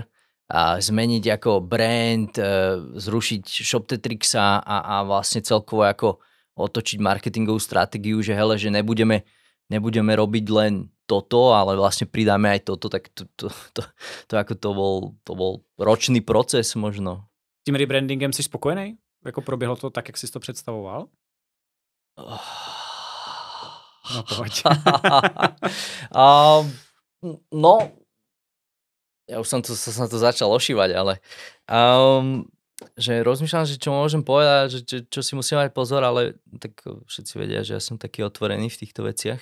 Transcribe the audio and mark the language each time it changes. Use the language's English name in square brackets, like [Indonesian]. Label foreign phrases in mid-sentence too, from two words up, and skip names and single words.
[Slovak] A zmeniť ako brand, zrušiť ShopTetrixa a vlastne celkovo ako otočiť marketingovú stratégiu, že hele, že nebudeme robiť len toto, ale vlastne pridáme aj toto, tak to bol ročný proces možno. [Czech] Tím rebrandingem jsi spokojený? Jako proběhlo to tak, jak jsi to představoval? [Slovak] No poď. No, ja už som to začal ošívať, ale že rozmýšľam, že čo môžem povedať, že čo si musím mať pozor, ale tak všetci vedia, že ja som taký otvorený v týchto veciach.